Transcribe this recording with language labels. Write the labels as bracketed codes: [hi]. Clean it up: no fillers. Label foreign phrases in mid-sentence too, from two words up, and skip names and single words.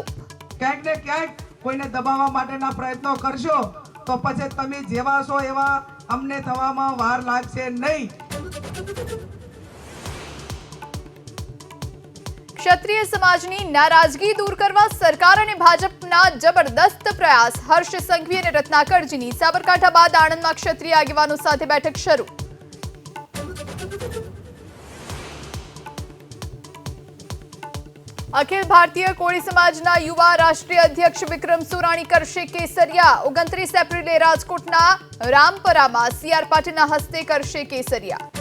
[gu] ક્યાંક ને ક્યાંક કોઈને દબાવવા માટેના પ્રયત્નો કરશો તો પછી તમે જેવા છો એવા અમને થવામાં વાર લાગશે નહીં। ક્ષત્રિય સમાજની નારાજગી દૂર કરવા સરકાર અને ભાજપના જબરદસ્ત પ્રયાસ। હર્ષ સંઘવી અને રત્નાકરજીની સાબરકાંઠા બાદ આણંદમાં ક્ષત્રિય આગેવાનો સાથે બેઠક શરૂ। અખિલ ભારતીય કોળી સમાજના યુવા રાષ્ટ્રીય અધ્યક્ષ વિક્રમ સુરાણી કરશે કેસરિયા। 29 એપ્રિલે રાજકોટના રામપરામાં સીઆર પાટીલના હસ્તે કરશે કેસરિયા।